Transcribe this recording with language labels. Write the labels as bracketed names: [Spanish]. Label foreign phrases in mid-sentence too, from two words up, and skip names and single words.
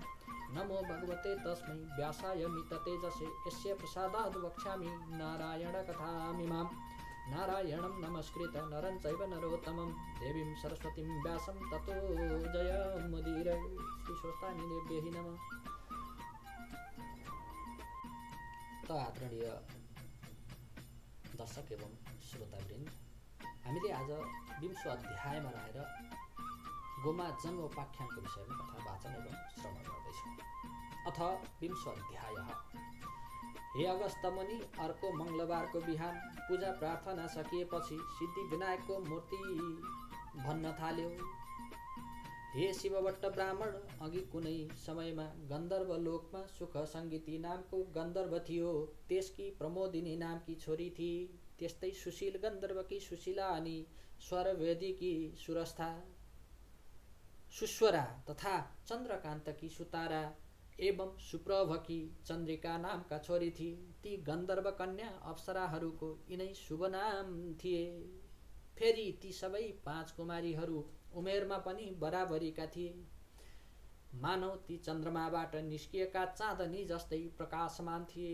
[Sanskrit] नमो भगवते तस्मै व्यासाय मिततेजसे यस्य प्रसादाद् वक्ष्यामि नारायणकथामिमां। नारायणं नमस्कृत्य नरं चैव नरोत्तमं देवीं सरस्वतीं व्यासं ततो जयमुदीरये। श्रीस्वस्तानिदेभ्यै नमः। [Nepali] त आदरणीय दर्शक एवं श्रोतावृन्द, हामीले आज 20औं अध्यायमा रहेर गोमा जन्म उपाख्यानको विषयमा कथा वाचन एवं श्रवण गर्दैछौँ। [Sanskrit] अथ 20औं अध्यायः। [Nepali] हे अगस्त मुनि, अर्को मङ्गलबारको बिहान पूजा प्रार्थना सकिएपछि सिद्धि विनायकको मूर्ति भन्न थाल्यो। हे शिवभट्ट ब्राह्मण, अघि कुनै समयमा गन्धर्व लोकमा सुख सङ्गीती नामको गन्धर्व थियो। त्यसकी प्रमोदिनी नामकी छोरी थिए। त्यस्तै सुशील गन्धर्वकी सुशीला अनि स्वरवेदीकी सुरस्था सुस्वरा तथा चन्द्रकान्तकी सुतारा एवं सुप्रभकी चन्द्रिका नामका छोरी थिए। ती गन्धर्व कन्या अप्सराहरूको यिनै शुभ नाम थिए। फेरि ती सबै 5 कुमारीहरू उमेरमा पनि बराबरीका थिए। मानव ती चन्द्रमाबाट निस्किएका चाँदनी जस्तै प्रकाशमान थिए।